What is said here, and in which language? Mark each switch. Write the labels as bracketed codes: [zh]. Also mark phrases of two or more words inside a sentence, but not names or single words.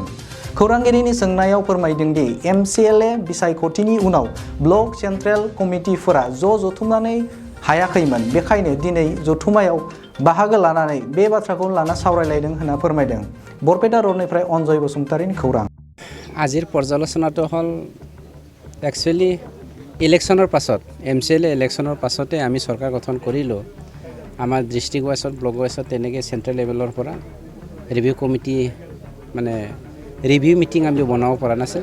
[brx] खौरांगिरिनि सोंनायाव फोरमायदों दि एमसिएलए बिसायख'थिनि उनाव [en] block central [brx] कमिटिफोरा जथुमनानै हायाखैमोन बेखायनो दिनै जथुमायाव बाहागो लानानै बे बाथ्राखौ लाना सावरायलायदों होनना फोरमायदों। बरपेटा रडनिफ्राय अनजय बसुमतारिनि खौरां। [as] আজিৰ পৰ্যালোচনাটো হ'ল [en] actually election [as] পাছত এমচিএলএ ইলেকশ্যনৰ পাছতে আমি চৰকাৰ গঠন কৰিলোঁ। আমাৰ [en] district wise block wise [as] তেনেকৈ [en] central level [as] পৰা [en] review committee [as] মানে [en] review meeting [as] আমি বনাব পৰা নাছিল।